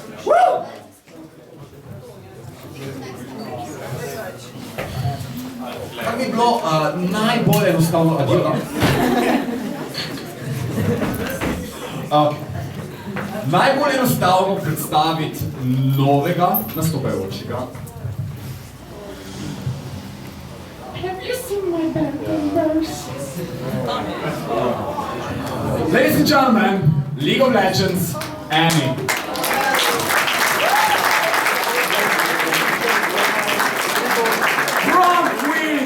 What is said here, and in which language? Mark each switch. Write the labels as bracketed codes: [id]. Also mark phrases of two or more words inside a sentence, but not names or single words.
[sl] Kar bi bilo najbolj enostavno adijo? Najbolj enostavno predstaviti novega nastopajočega. [en] Have you seen my band? Ladies and gentlemen, League of Legends, Annie. Prom queen!